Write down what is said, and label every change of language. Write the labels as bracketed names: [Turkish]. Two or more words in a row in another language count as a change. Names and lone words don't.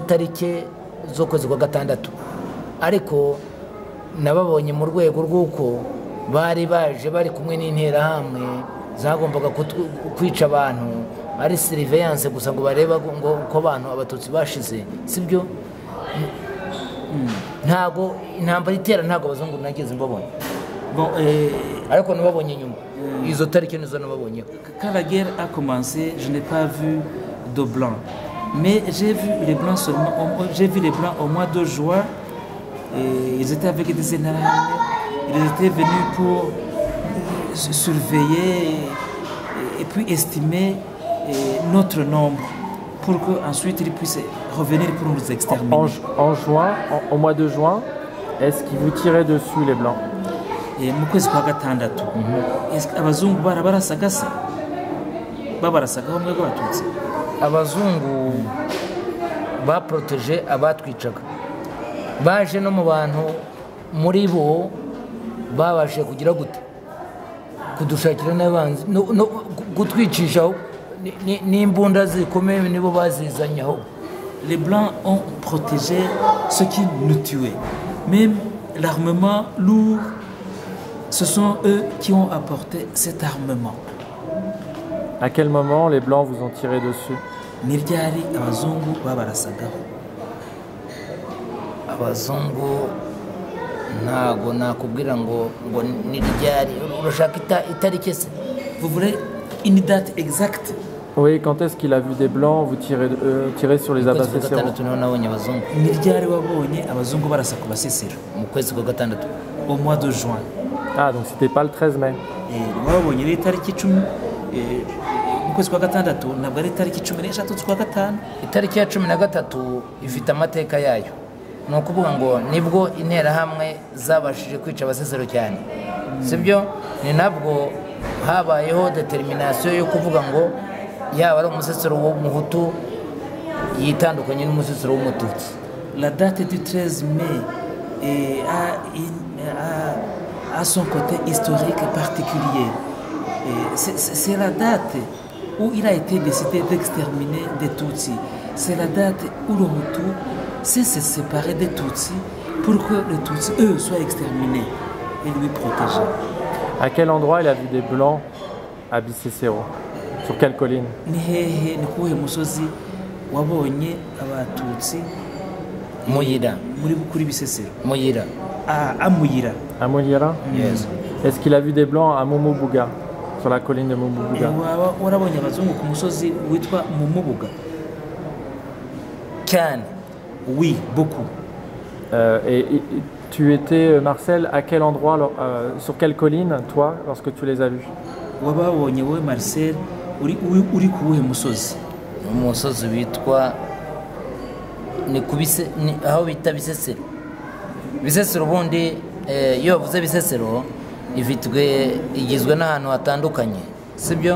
[Kinyarwanda] tariki zo kwezi kwa gatandatu ariko nababonye mu rwego rw'uko bari baje bari kumwe n'intera hamwe zagombaga kwica abantu ari surveillance gusa ngo bareba ngo uko abantu abatutsi bashize sibyo ntago intambara itera ntago abazungu nageze mbabonye ariko nababonye nyuma izo tariki nizo nababonye. [French] Quand la guerre a commencé, je n'ai pas vu de blancs, mais j'ai vu les blancs seulement. J'ai vu les blancs au mois de juin. Et ils étaient avec des énergies. Ils étaient venus pour surveiller et puis estimer notre nombre pour qu'ensuite ils puissent revenir pour nous exterminer. En juin, au mois de juin, est-ce qu'ils vous tiraient dessus les blancs? [Kinyarwanda] Mu kwezi kwa gatandatu abazungu barasaga se babarasaga hamwe rw'abatutsi? Abazungu baproteje abatwicaga baje no mu bantu muri bo babashe kugira gute kudushakira n'abanzi no gutwicishaho n'imbunda zikomeye nibo bazizanyaho. [French] Les blancs ont protégé ceux qui nous tuaient, même l'armement lourd. Ce sont eux qui ont apporté cet armement. À quel moment les blancs vous ont tiré dessus? [Kinyarwanda] Niryari abazungu babarasagaho. Abazungu ntago nakubwira ngo niryari urashaka itariki se? [French] Vous voulez une date exacte? Oui, quand est-ce qu'il a vu des blancs vous tirer sur les abasesero? [Kinyarwanda] Niryari wabonye abazungu barasa ku basesero? Mu kwezi kwa gatandatu. [French] Au mois de juin. Ah, donc c'était pas le 13 mai. [Kinyarwanda] Wabonye ni tariki 10 mu kwezi kwa gatandatu ntabwo ari tariki 13 z'ukwa gatanu. Itariki ya 13 ifite amateka yayo. No kuvuga ngo nibwo intera hamwe zabashije kwica abasesero cyane. Sibyo ni nabwo habayeho determination yo kuvuga ngo yaba ari umusesero wo muhutu yitandukanye n'umusesero w'umututsi. [French] La date du 13 mai a son côté historique particulier. C'est la date où il a été décidé d'exterminer des Tutsis. c'est la date où le Hutu s'est séparé des Tutsis pour que les Tutsis, eux, soient exterminés et lui protégés. À quel endroit il a vu des blancs à Bisesero? Sur quelle colline? [Kinyarwanda] Ni hehe ni kuwuhe musozi wabonye abatutsi Muyira. kuri Bisesero? Muyira. [French] À Muyira. À Mouliera? Yes. Est-ce qu'il a vu des blancs à Mumubuga? Sur la colline de Mumubuga? [Kinyarwanda] Waba warabonye abazungu ku musozi witwa Mumubuga? Cyane. [French] Oui, beaucoup. Et tu étais, Marcel, à quel endroit, sur quelle colline, toi, lorsque tu les as vus? [Kinyarwanda] Wababonye wowe Marcel uri kuwuhe musozi? Umusozi witwa ni aho bita Bisesero. Bisesero ubundi iyo bavuze Bisesero igizwe n'ahantu hatandukanye, sibyo?